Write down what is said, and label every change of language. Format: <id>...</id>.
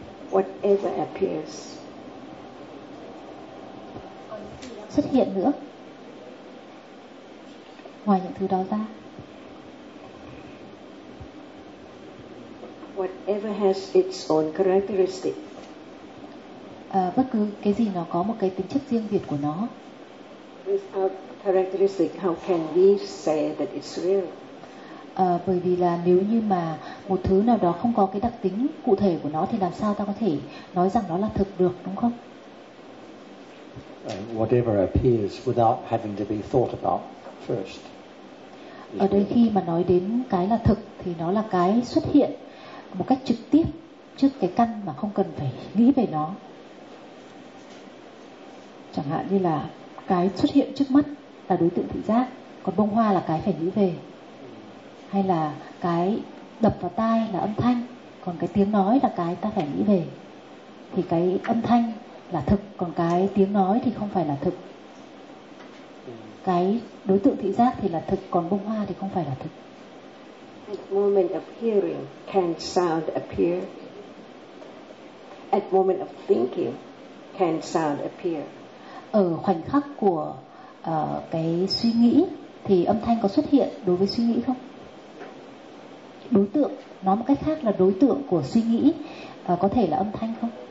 <en>Whatever appears.</en> <vi>Xuất hiện nữa. Ngoài những thứ đó ra.</vi> <en>Whatever has its own characteristic.</en> <vi>Bất cứ cái gì nó có một cái tính chất riêng biệt của nó.</vi> <en>Without characteristic, how can we say that it's real?</en> <vi>Bởi vì là nếu như mà một thứ nào đó không có cái đặc tính cụ thể của nó thì làm sao ta có thể nói rằng nó là thực được, đúng không?</vi> <en>Whatever appears without having to be thought about first.</en> <vi>Ở đây khi mà nói đến cái là thực thì nó là cái xuất hiện một cách trực tiếp trước cái căn mà không cần phải nghĩ về nó. Chẳng hạn như là cái xuất hiện trước mắt là đối tượng thị giác, còn bông hoa là cái phải nghĩ về. Hay là cái đập vào tai là âm thanh, còn cái tiếng nói là cái ta phải nghĩ về. Thì cái âm thanh là thực, còn cái tiếng nói thì không phải là thực. Cái đối tượng thị giác thì là thực, còn bông hoa thì không phải là thực.</vi> <en>At moment of hearing, can sound appear? At moment of thinking, can sound appear?</en> <vi>Ở khoảnh khắc của cái suy nghĩ thì âm thanh có xuất hiện đối với suy nghĩ không? Đối tượng, nói một cách khác là đối tượng của suy nghĩ có thể là âm thanh không?</vi>